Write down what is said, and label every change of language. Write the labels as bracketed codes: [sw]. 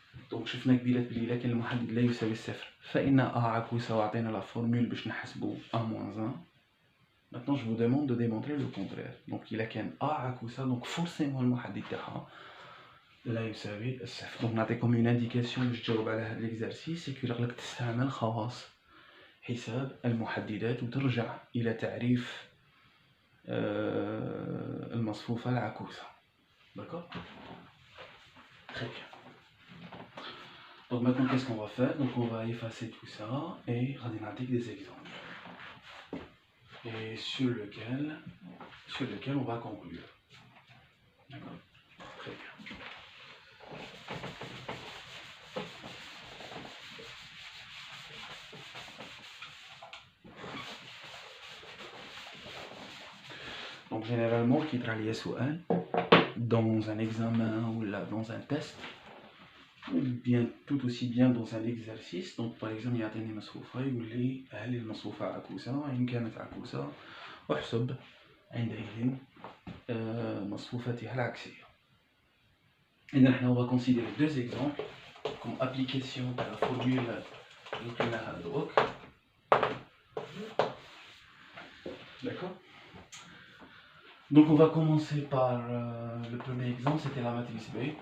[ar] دونك شفنا قبيلات بلي إذا كان المحدد لا يساوي الصفر فإن أ عكوسة، وعطينا لا فورمول باش نحسبو أ موان 1. [fr] Maintenant je vous demande de démontrer le contraire. [ar] Donc إذا كان أ عكوسة دونك فورسيمون المحدد تاعها لا يساوي الصفر. دونك نعطيكم اون انديكاسيون باش تجاوب على هاد ليكزارسيس، سي كو راك تستعمل خواص حساب المحددات وترجع إلى تعريف المصفوفة العكوسة. [fr] D'accord? Très bien. Donc maintenant qu'est-ce qu'on va faire? Donc on va effacer tout ça et [ar] غادي نعطيك [fr] des exemples. Et sur lequel on va conclure. D'accord? Très bien. Donc généralement qui [ar] يطرح ليا سؤال [fr] dans un examen ou là dans un test ou bien tout aussi bien dans un exercice. [ar] Donc par exemple يعطيني مصفوفة يقول لي هل المصفوفة عكوسة؟ إن كانت عكوسة احسب عندئذ مصفوفتها العكسية. إذا نحن [fr] on va considérer deux exemples comme application de la formule [ar] اللي قلناها دروك. [fr] D'accord? Donc on va commencer par le premier exemple, c'était la matrice B.